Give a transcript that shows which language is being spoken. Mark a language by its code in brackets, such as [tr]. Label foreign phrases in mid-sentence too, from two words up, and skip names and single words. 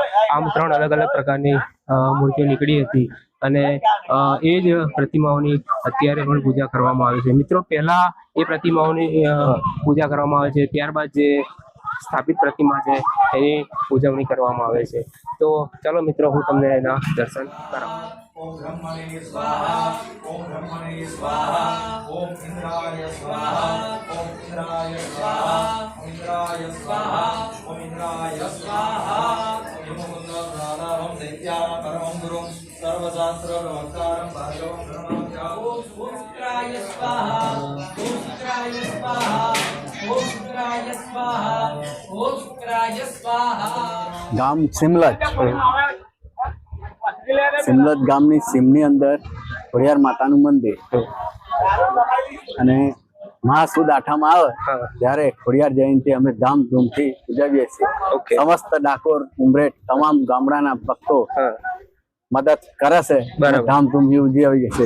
[gu] આમ 3 અલગ અલગ પ્રકારની મૂર્તિઓ નીકળી હતી અને એ જ પ્રતિમાઓની અત્યારે પણ પૂજા કરવામાં આવે છે. મિત્રો પહેલા એ પ્રતિમાઓની પૂજા કરવામાં આવે છે, ત્યારબાદ જે સ્થાપિત પ્રતિમા છે એની ઉજવણી કરવામાં આવે છે. તો ચાલો મિત્રો હું તમને એના દર્શન કરાવું. [sa] ओम ब्रह्मणे स्वाहा ओम ब्रह्मणे स्वाहा ओम इंद्राय स्वाहा ओम इंद्राय स्वाहा ओम इंद्राय स्वाहा ओम इंद्राय स्वाहा ओम दैत्यानां परमं गुरुं सर्वशास्त्र प्रवक्तारं भार्गवं ब्रह्मचार्यो ओम इंद्राय स्वाहा ओम इंद्राय स्वाहा ओम इंद्राय स्वाहा ओम इंद्राय स्वाहा. [gu] ગામ સિમલજ. સિમલજ ગામની સીમની અંદર ખોડિયાર માતાનું મંદિર અને મહાસુદ આઠમ આવે ત્યારે ખોડિયાર જયંતિ અમે ધામધૂમથી ઉજવીએ છીએ. સમસ્ત ડાકોર ઉમરેઠ તમામ ગામડાના ભક્તો મદદ કરે છે, ધામધૂમથી ઉજવીએ છીએ.